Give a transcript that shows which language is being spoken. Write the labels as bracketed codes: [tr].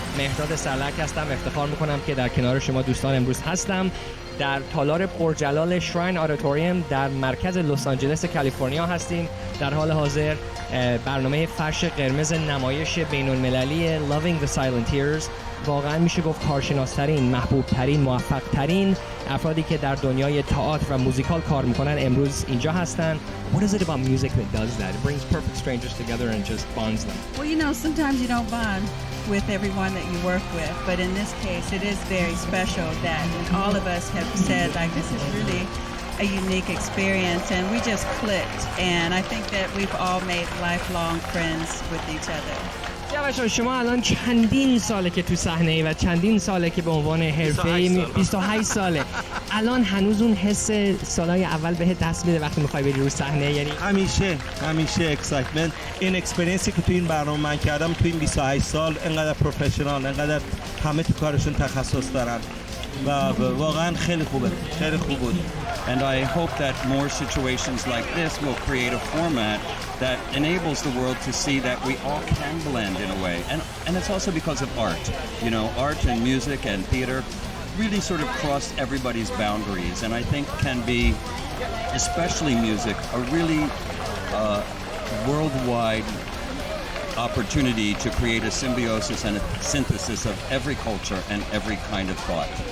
[fa] مهرداد سرلک هستم. افتخار میکنم که در کنار شما دوستان امروز هستم در تالار پرجلال شراین آدیتوریوم در مرکز لس آنجلس کالیفرنیا هستیم. در حال حاضر برنامه فرش قرمز نمایش بین‌المللی Loving the Silent Tears، واقعا میشه گفت کارشناس‌ترین، محبوب‌ترین، موفق‌ترین افرادی که در دنیای تئاتر و موزیکال کار میکنن امروز اینجا هستن. [en] What is it about music that does that? It brings perfect strangers together and just bonds them. Well, you know, sometimes you don't bond with everyone that you work with, but in this case it is very special that all of us have said, like, this is really a unique experience, and we just clicked, and I think that we've all made lifelong friends with each other. [fa] جواد شما الان چندین ساله که تو صحنه ای و چندین ساله که به عنوان حرفه‌ای 28 ساله. الان هنوز اون حس سالهای اول بهت دست میده وقتی میخوای بری رو صحنه؟ یعنی همیشه اکسایتمنت. این اکسپریانسی که تو این برنامه من کردم تو این 28 سال انقدر پروفشنال، انقدر همه تو کارشون تخصص دارن و واقعا خیلی خوبه، خیلی خوب بود. [en] And I hope that more situations like this will create a format that enables the world to see that we all can blend in a way. And it's also because of art. You know, art and music and theater really sort of cross everybody's boundaries, and I think can be, especially music, a really worldwide opportunity to create a symbiosis and a synthesis of every culture and every kind of thought.